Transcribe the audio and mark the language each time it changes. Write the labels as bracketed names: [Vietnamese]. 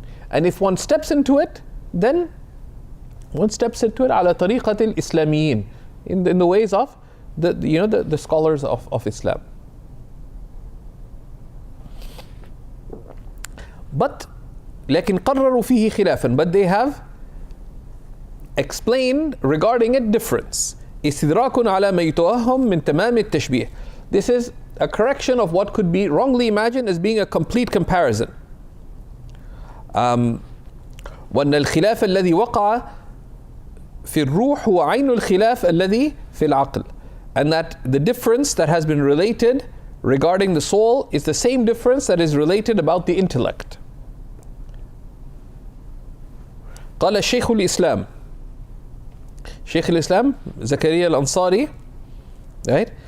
[English] And if one steps into it, then one steps into it [Arabic] على طريقة الإسلاميين, [English] in the ways of the scholars of Islam. But [Arabic] لكن قرروا فيه خلافا, [English] but they have explained regarding it difference. [Arabic] استدراك على ما يتوهم من تمام التشبيه. [English] This is a correction of what could be wrongly imagined as being a complete comparison. [Arabic] وأن الخلاف الذي وقع في الروح هو عين الخلاف الذي في العقل. [English] And that the difference that has been related regarding the soul is the same difference that is related about the intellect. [Arabic] قال الشيخ الإسلام, Shaykh al-Islam Zakaria al-Ansari, [English] right?